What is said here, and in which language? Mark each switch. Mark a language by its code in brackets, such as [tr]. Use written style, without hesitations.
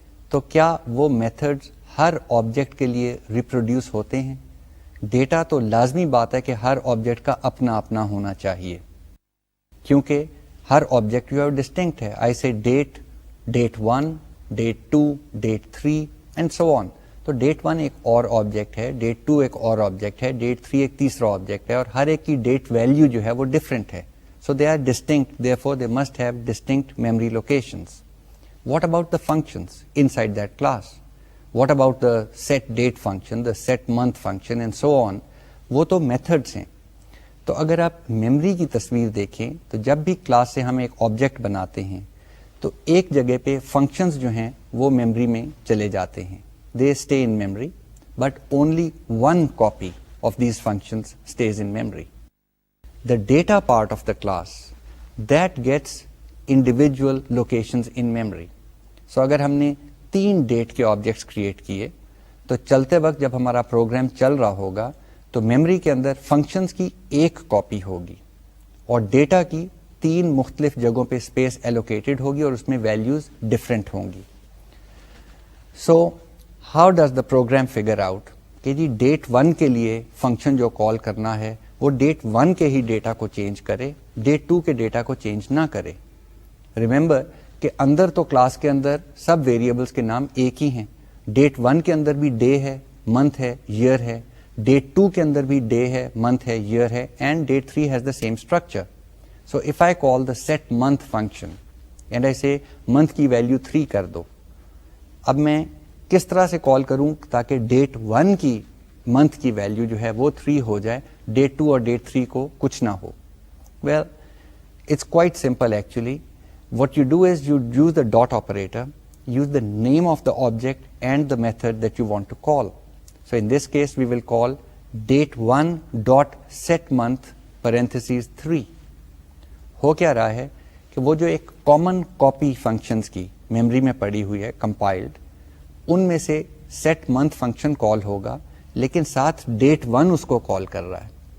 [ur] تو کیا وہ میتھڈس ہر آبجیکٹ کے لیے ریپروڈیوس ہوتے ہیں؟ ڈیٹا تو لازمی بات ہے کہ ہر آبجیکٹ کا اپنا اپنا ہونا چاہیے کیونکہ ہر آبجیکٹ جو ہے ڈسٹنکٹ ہے. [en] I say date, date 1, date 2, date 3 and so on. [ur] تو ڈیٹ 1 ایک اور آبجیکٹ ہے, ڈیٹ 2 ایک اور آبجیکٹ ہے, ڈیٹ 3 ایک تیسرا آبجیکٹ ہے اور ہر ایک کی ڈیٹ ویلیو جو ہے وہ ڈفرینٹ ہے. [en] So they are distinct, therefore they must have distinct memory locations. What about the functions inside that class? What about the set date function, the set month function and so on? [ur] وہ تو methods ہیں. تو اگر آپ memory کی تصویر دیکھیں تو جب بھی کلاس سے ہم ایک آبجیکٹ بناتے ہیں تو ایک جگہ پہ فنکشنز جو ہیں وہ میموری میں چلے جاتے ہیں. [en] They stay in memory, but only one copy of these functions stays in memory. The data part of the class, that gets individual locations in memory. [ur] So اگر ہم نے 3 ڈیٹ کے آبجیکٹس کریٹ کیے تو چلتے وقت جب ہمارا پروگرام چل رہا ہوگا تو میموری کے اندر فنکشنز کی ایک کاپی ہوگی اور ڈیٹا کی 3 مختلف جگہوں پہ اسپیس ایلوکیٹڈ ہوگی اور اس میں ویلیوز ڈفرینٹ ہوں گی. [en] so how does the program figure out [ur] کہ جی ڈیٹ 1 کے لیے فنکشن جو کال کرنا ہے وہ ڈیٹ 1 کے ہی ڈیٹا کو چینج کرے, ڈیٹ 2 کے ڈیٹا کو چینج نہ کرے. ریمبر کہ اندر تو کلاس کے اندر سب ویریبلس کے نام ایک ہی ہیں. ڈیٹ 1 کے اندر بھی ڈے ہے, منتھ ہے, ایئر ہے. ڈیٹ 2 کے اندر بھی ڈے ہے, منتھ ہے, ایئر ہے, [en] And date 3 has the same structure. So if I call the set month function and I say [ur] منتھ کی ویلیو 3 کر دو, اب میں کس طرح سے کال کروں تاکہ ڈیٹ 1 کی منتھ کی ویلیو جو ہے وہ 3 ہو جائے, ڈیٹ 2 اور ڈیٹ 3 کو کچھ نہ ہو؟ [en] Well it's quite simple actually. What you do is you use the dot operator, use the name of the object and the method that you want to call. So in this case we will call date 1 dot set month parentheses 3. [ur] ہو کیا رہا ہے کہ وہ جو ایک common copy functions کی memory میں پڑی ہوئی ہے کمپائلڈ, ان میں سے سیٹ منتھ فنکشن کال ہوگا لیکن ساتھ ڈیٹ 1 اس کو کال کر رہا ہے.